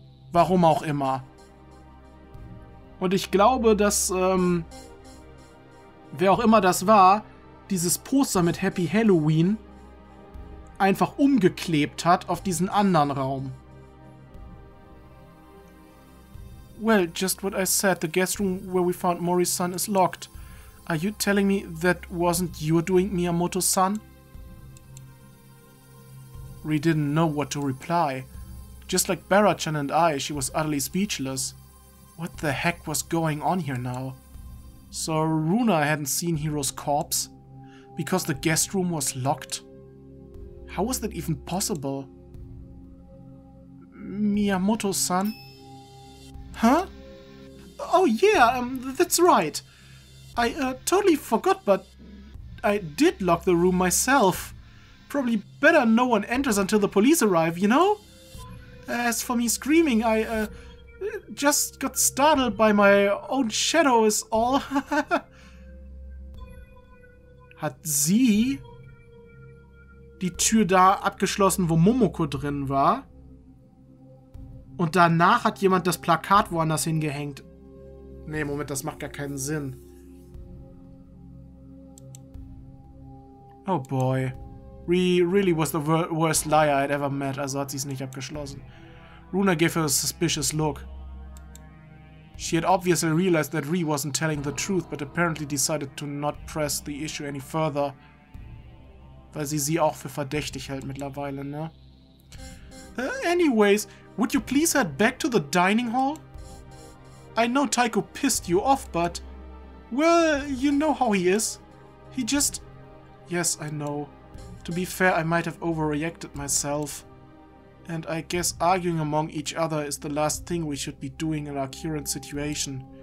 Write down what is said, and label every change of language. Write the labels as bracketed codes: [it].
[de] Warum auch immer. Und ich glaube, dass, wer auch immer das war, dieses Poster mit Happy Halloween einfach umgeklebt hat auf diesen anderen Raum. [en] Well, just what I said, the guest room where we found Mori-san is locked. Are you telling me that wasn't your doing, Miyamoto-san? Rie didn't know what to reply. Just like Barrett-chan and I, she was utterly speechless. What the heck was going on here now? So Runa hadn't seen Hiro's corpse? Because the guest room was locked? How was that even possible? Miyamoto-san? Huh? Oh yeah, that's right. I totally forgot, but I did lock the room myself. Probably better no one enters until the police arrive, you know? As for me screaming, I just got startled by my own shadow is all. [de] Hat sie die Tür da abgeschlossen, wo Momoko drin war? Und danach hat jemand das Plakat woanders hingehängt. Nee, Moment, das macht gar keinen Sinn. [en] Oh boy. Rie really was the worst liar I'd ever met, [de] also hat sie es nicht abgeschlossen. [en] Runa gave her a suspicious look. She had obviously realized that Rie wasn't telling the truth, but apparently decided to not press the issue any further. [de] Weil sie auch für verdächtig hält mittlerweile, ne? [en] Anyways, would you please head back to the dining hall? I know Taiko pissed you off, but... Well, you know how he is. He just... Yes, I know. To be fair, I might have overreacted myself. And I guess arguing among each other is the last thing we should be doing in our current situation.